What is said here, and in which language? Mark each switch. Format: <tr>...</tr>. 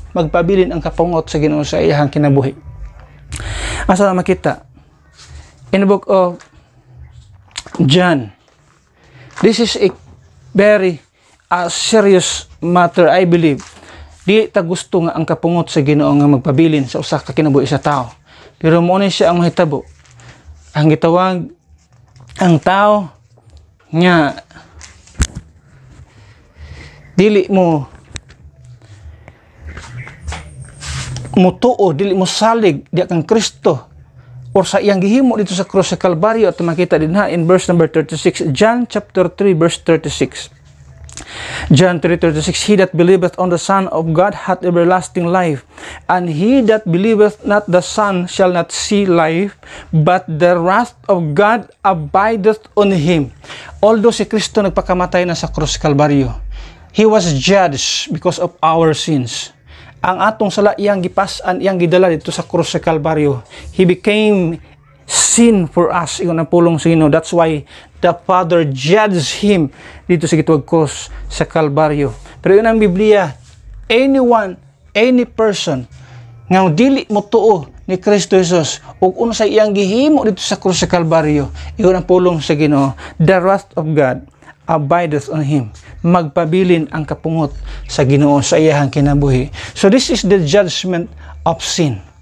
<ceb>Magpabilin ang kapungot sa Ginoo sa iyang kinabuhi. Asa na makita?</ceb> <en>In the book of John, this is a very serious matter, I believe.</en> <ceb>Di ta gusto nga ang kapungot sa Ginoo nga magpabilin sa usa ka kinabuhi sa tao. Pero mo ni siya ang mahitabo. Ang gitawag ang tao nga dili mo mutuo, dili mo salig di kang Kristo or sa iyang gihimo dito sa krus sa Kalbaryo. At makita din ha</ceb> <en>in verse number 36,</en> <ceb>John chapter 3 verse 36.</ceb> <en>John 3:36, he that believeth on the Son of God hath everlasting life, and he that believeth not the Son shall not see life, but the wrath of God abideth on him.</en> <ceb>Although si Kristo nagpakamatay na sa krus Kalbaryo,</ceb> <en>he was judged because of our sins.</en> <ceb>Ang atong sala iyang gipas-an, iyang gidala dito sa krus sa Kalbaryo,</ceb> <en>he became sin for us.</en> <ceb>Iyon ang pulong sa Ginoo.</ceb> <en>That's why the Father judged him</en> <ceb>dito sa gitawag krus sa Kalbaryo. Pero yun ang Biblia,</ceb> <en>any person</en> <ceb>nga dili mo tuo ni Kristo Jesus ug unsay iyang gihimo dito sa krus sa Kalbaryo, iyon ang pulong sa Ginoo.</ceb> <en>The wrath of God abideth on him.</en> <ceb>Magpabilin ang kapungot sa Ginoo sa iyang kinabuhi.</ceb> <en>So this is the judgment of sin.</en>